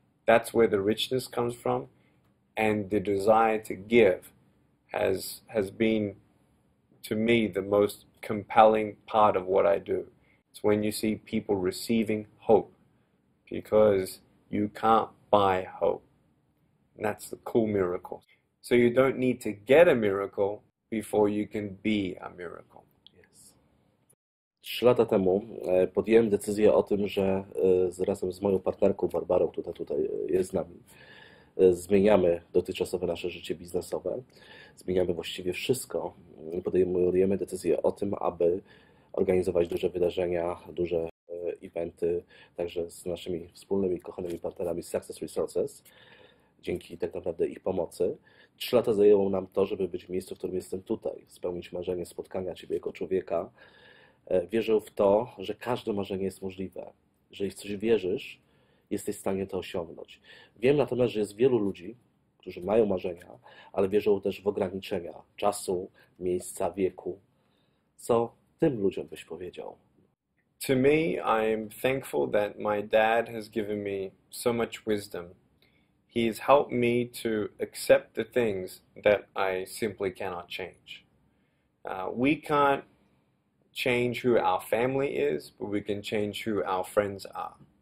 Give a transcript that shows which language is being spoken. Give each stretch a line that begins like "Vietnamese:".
English: That's where the richness comes from, and the desire to give has been, to me, the most compelling part of what I do. It's when you see people receiving hope, because you can't buy hope. And that's the cool miracle. So you don't need to get a miracle before you can be a miracle.
Polish: 3 lata temu podjąłem decyzję o tym, że razem z moją partnerką Barbarą, tutaj jest z nami, zmieniamy dotychczasowe nasze życie biznesowe, zmieniamy właściwie wszystko. Podejmujemy decyzję o tym, aby organizować duże wydarzenia, duże eventy, także z naszymi wspólnymi, kochanymi partnerami z Success Resources, dzięki tak naprawdę ich pomocy. 3 lata zajęło nam to, żeby być w miejscu, w którym jestem tutaj, spełnić marzenie spotkania Ciebie jako człowieka. Wierzę w to, że każde marzenie jest możliwe. Jeżeli w coś wierzysz, jesteś w stanie to osiągnąć. Wiem natomiast, że jest wielu ludzi, którzy mają marzenia, ale wierzą też w ograniczenia czasu, miejsca, wieku. Co tym ludziom byś powiedział?
English: To me, I'm thankful that my dad has given me so much wisdom. He's helped me to accept the things that I simply cannot change. We can't change who our family is, but we can change who our friends are.